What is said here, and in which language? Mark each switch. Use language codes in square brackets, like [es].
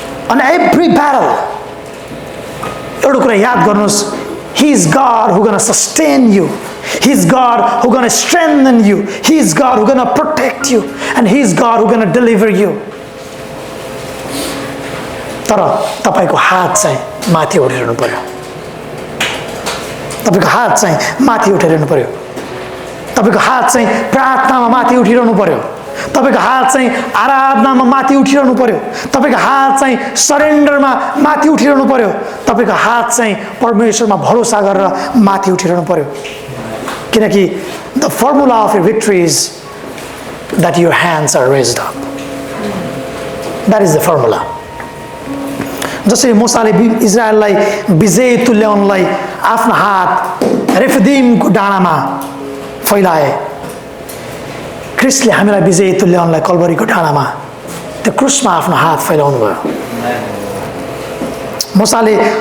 [en] On every battle, [ne] एउटा कुरा याद गर्नुहोस्, [en] He is God who gonna sustain you. He is God who gonna strengthen you. He is God who gonna protect you, and He is God who gonna deliver you. [ne] तर तपाईको हात चाहिँ माथि उठाइरहनु पर्यो। तपाईको हात चाहिँ माथि उठाइरहनु पर्यो। तपाईको हात चाहिँ प्रार्थनामा माथि उठिरहनु पर्यो। तपाईको हात चाहिँ आराधनामा माथि उठिरहनु पर्यो। तपाईको हात चाहिँ सरेन्डरमा माथि उठिरहनु पर्यो। तपाईको हात चाहिँ परमेश्वरमा भरोसा गरेर माथि उठिरहनु पर्यो। किनकि [en] the formula of your victory is that your hands are raised up. That is the formula. [ne] जसरी मूसाले इजरायललाई विजय तुल्याउनलाई आफ्नो हात रेफिदीमको डाँडामा फैलाए, क्रिस्टले हामीलाई विजय तुल्याउनलाई कल्भरीको डाँडामा त्यो क्रुसमा आफ्नो हात फैलाउनु भयो। मूसाले